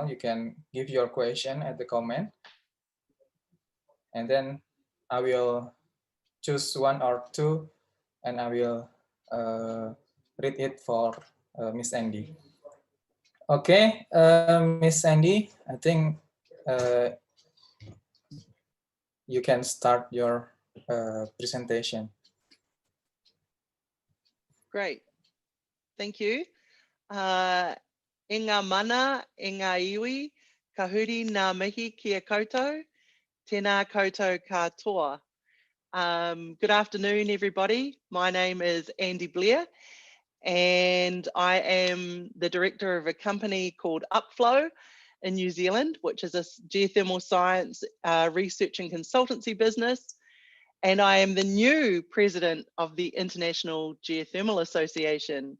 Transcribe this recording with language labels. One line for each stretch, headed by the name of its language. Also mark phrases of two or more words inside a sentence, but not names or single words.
English: You can give your question at the comment, and then I will choose 1 or 2, and I will read it for Miss Andy. Okay, Miss Andy, I think you can start your presentation. Great. Thank you.
Māori: E ngā mana, e ngā iwi, ka huri ngā mihi kia koutou, tēnā koutou katoa.
English: Good afternoon, everybody. My name is Andy Blair, and I am the director of a company called Upflow in New Zealand, which is a geothermal science research and consultancy business. And I am the new president of the International Geothermal Association.